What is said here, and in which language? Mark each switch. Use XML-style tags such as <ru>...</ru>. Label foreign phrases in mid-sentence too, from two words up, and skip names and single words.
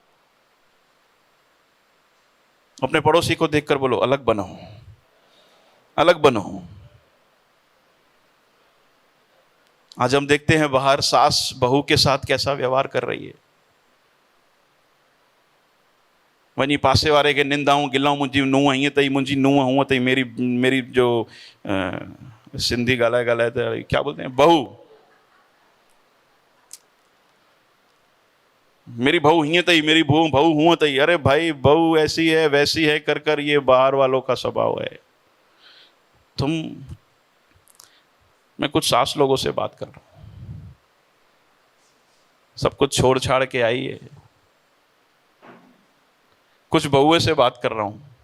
<hi>अपने पड़ोसी को देखकर बोलो अलग बनो, अलग बनो। आज हम देखते हैं बाहर सास बहू के साथ कैसा व्यवहार कर रही है।</hi> <sd>वही पासे वारे के निंदाऊं गिलाऊं, मुंहिंजी नूंहं हीअं अथई, मुंहिंजी नूंहं हूअं अथई, मेरी जो सिंधी ॻाल्हाए ॻाल्हाए त</sd> <hi>क्या बोलते हैं,</hi> <sd>बहू,</sd> <hi>मेरी बहू</hi> <sd>हीअं अथई,</sd> <hi>मेरी बहू</hi> <sd>हूअं अथई।</sd> <hi>अरे भाई, बहू ऐसी है वैसी है कर कर ये बाहर वालों का स्वभाव है। मैं कुछ सास लोगों से बात कर रहा हूं, सब कुछ छोड़ छाड़ के आई है। कुछ बहुए से बात कर रहा हूं।</hi>